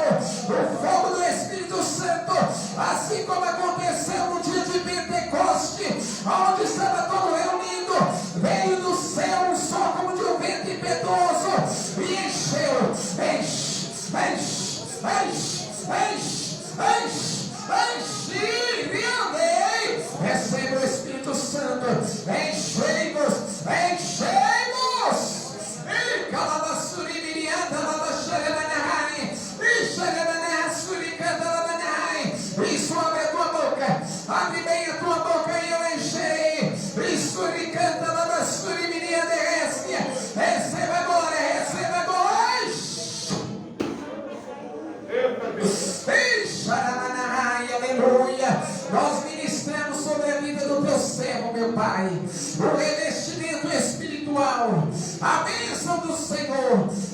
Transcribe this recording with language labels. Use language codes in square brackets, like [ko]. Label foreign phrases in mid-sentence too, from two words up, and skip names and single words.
[pt] O fogo do Espírito Santo, assim como aconteceu no dia de Pentecoste, onde estava todo reunido, veio do céu um som como de um vento impetuoso e encheu, receba o Espírito Santo, enchei-vos, e calavassuri mirianda lavaxaremanai, e xaremanai suricanda lamanai. Isso, abre a tua boca, abre bem a tua boca e eu encherei. E suricanda lavassuri mirianda restia. Receba agora. Aleluia. Nós ministramos sobre a vida do teu servo, meu Pai, o revestimento espiritual, a bênção do Senhor.